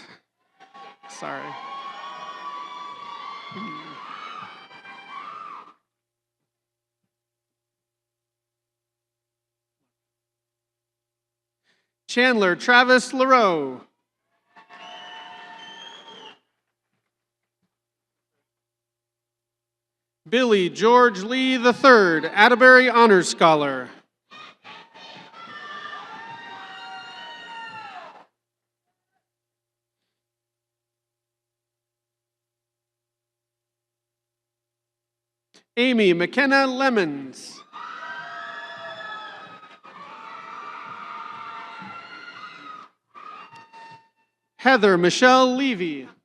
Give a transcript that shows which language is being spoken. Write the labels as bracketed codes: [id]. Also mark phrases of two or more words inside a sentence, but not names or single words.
[en] Sorry. Chandler Travis LaRoe. Billy George Lee III, Atterbury Honors Scholar. Amy McKenna Lemons. Heather Michelle Levy.